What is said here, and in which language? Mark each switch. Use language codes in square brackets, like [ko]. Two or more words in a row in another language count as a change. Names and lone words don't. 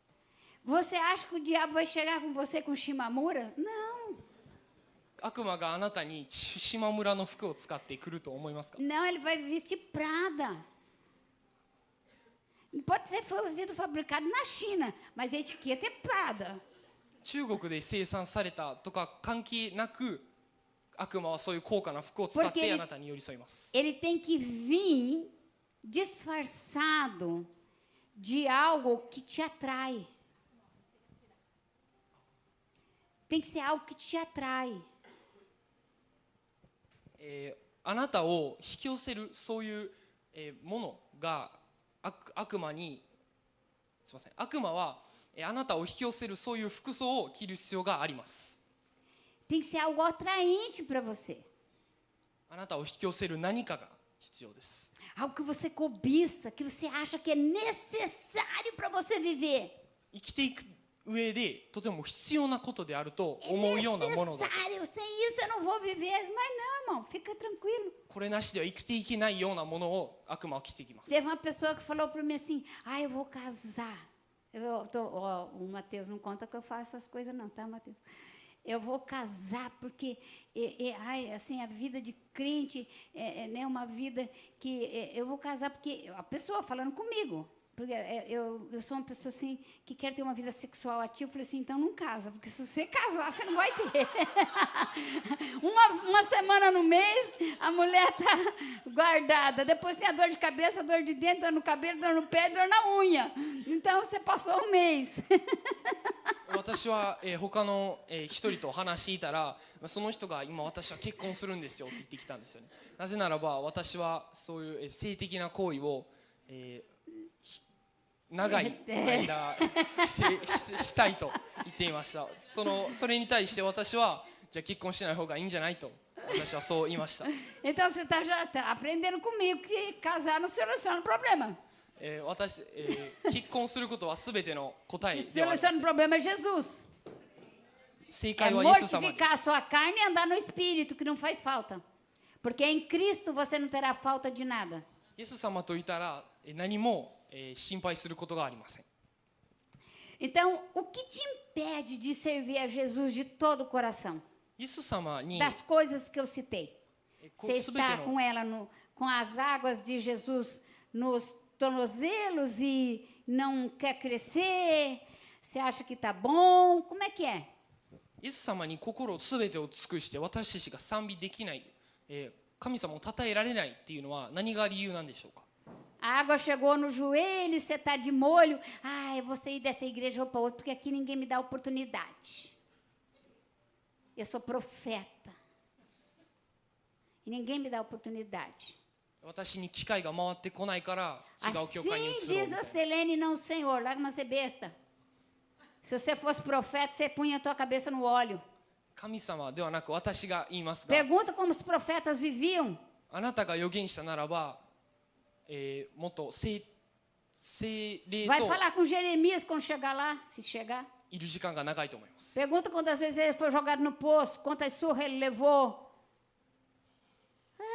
[pt] Você acha que o diabo vai chegar com você com Shimamura? Não. [ja] 悪魔があなたに島村の服を使ってくると思いますか？ [pt] Não, ele vai vestir Prada. Pode ser produzido, fabricado na China, mas a etiqueta é Prada. [ja] 中国で生産されたとか関係なく、悪魔はそういう高価な服を使っ [pt] Porque [ja] てあなたに寄り添います。 [pt] Ele tem que vir disfarçado de algo que te atrai. Tem que ser algo que te atrai. [ja] あなたを引き寄せるそういう、ものが悪魔にすみません、悪魔は、あなたを引き寄せるそういう服装を着る必要があります。 [pt] Tem que ser algo atraente para você. [ja] あなたを引き寄せる何かが必要です。 [pt] Algo que você cobiça, que você acha que é necessário para você viver. [ja] 生きていく上でとても必要なことであると思うようなものが、 [pt] Necessário, sem isso eu não vou viver. Mas não, irmão, fica tranquilo. [ja] これなしでは生きていけないようなものを悪魔は着てきます。 [pt] Teve uma pessoa que falou para mim assim: ah, eu vou casar. O Mateus não conta que eu faço essas coisas não, tá, Mateus? Eu vou casar porque ai, assim, a vida de crente é uma vida que eu vou casar porque a pessoa falando comigo, porque eu sou uma pessoa assim que quer ter uma vida sexual ativa. Eu falei assim, então não casa, porque se você casar você não vai ter. uma semana no mês a mulher tá guardada, depois tem a dor de cabeça, dor de dentro, dor no cabelo, dor no pé, dor na unha. Então você passou um mês. [ja] 私は、他の、一人と話していたら、その人が今私は結婚するんですよって言ってきたんですよね。なぜならば私はそういう、性的な行為を、長い間したいと言っていました。それに対して私はじゃあ結婚しない方がいいんじゃないと私はそう言いました。 [pt] Então você já está aprendendo comigo que casar não soluciona o problema. [ja] 結婚することはすべての答え [pt] Que [ja] ではありま [pt] soluciona [ja] せ [pt] o [ja] ん。 [pt] problema é Jesus. [ja] 正 [pt] É [ja] 解はイエス様で [pt] mortificar a [ja] す。 [pt] sua carne e andar no espírito, que não faz falta. Porque em Cristo você não terá falta de nada. [ja] イエス様といたら何も心配することがありません。 [pt] Então, o que te impede de servir a Jesus de todo o coração? [ja] イエス様に [pt] Das coisas que eu citei. [ja] こ [pt] Você [ja] うすべて [pt] está [ja] の [pt] com ela, com as águas de Jesus nos tornozelos e não quer crescer? Você acha que está bom? Como é que é? [ja] イエス様に心すべてを尽くして私たちが賛美できない、神様を称えられないっていうのは何が理由なんでしょうか。 [pt] A água chegou no joelho, você está de molho. Ah, eu vou sair dessa igreja para outra, porque aqui ninguém me dá oportunidade. Eu sou profeta. E ninguém me dá oportunidade. [ja] 私に機会が回ってこないから違う教会に [pt] Assim [ja] 移ろう [pt] diz [ja] みた [pt] a [ja] いな。 [pt] Selene, não o Senhor. Larga uma ser besta. Se você fosse profeta, você punha a tua cabeça no óleo. [ja] 神様ではなく私が言いますが、 [pt] Pergunta como os profetas viviam. [ja] あなたが預言したならば、もっと聖霊 [pt] Vai [ja] と [pt] falar com Jeremias quando chegar lá, se chegar. [ja] いる時間が長いと思います。 [pt] Pergunta quantas vezes ele foi jogado no poço, quantas surras ele levou.